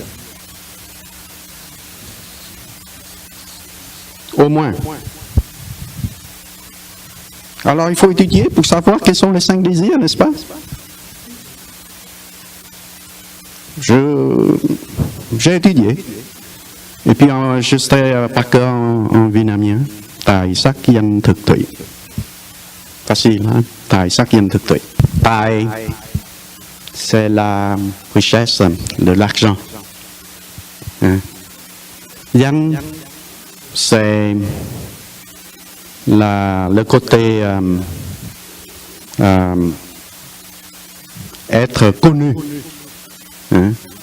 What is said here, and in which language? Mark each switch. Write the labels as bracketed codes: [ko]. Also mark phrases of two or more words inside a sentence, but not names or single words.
[fr] Au moins. Alors il faut étudier pour savoir quels sont les 5 désirs, n'est-ce pas? J'ai étudié. Et puis je serai par cœur en vietnamien. [vi] Tài sắc danh thực thủy. [fr] Facile, hein? [vi] Tài sắc danh thực thủy. [fr] Tài, c'est la richesse de l'argent. Hein? Danh, c'est le côté être connu, hein?